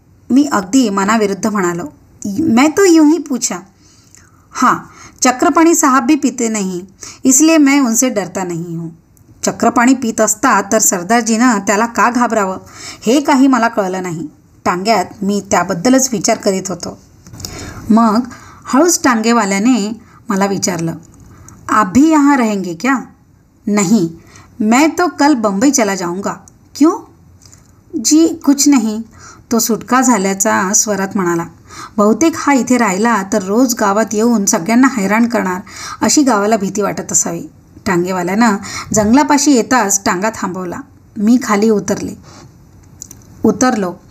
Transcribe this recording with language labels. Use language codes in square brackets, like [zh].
[mr] मी अगदी मनाविरुद्ध म्हणालो. [hi] मैं तो यूं ही पूछा. हाँ, चक्रपाणी साहब भी पीते नहीं, इसलिए मैं उनसे डरता नहीं हूँ. [mr] चक्रपाणी पीत असता तर सरदारजीनं त्याला का घाबरावं हे काही मला कळलं नाही. टांग्यात मी त्याबद्दलच विचार करीत होतो. मग हळूच टांगेवाल्याने मला विचारलं, [hi] आप भी यहाँ रहेंगे क्या? नहीं, मैं तो कल बम्बई चला जाऊँगा. क्यों? जी कुछ नहीं. [mr] तो सुटका झाल्याचा स्वरात म्हणाला. बहुतेक हा इथे राहिला तर रोज गावात येऊन सगळ्यांना हैराण करणार अशी गावाला भीती वाटत असावी. टांगेवाल्यानं जंगलापाशी येताच टांगा थांबवला. मी खाली उतरलो.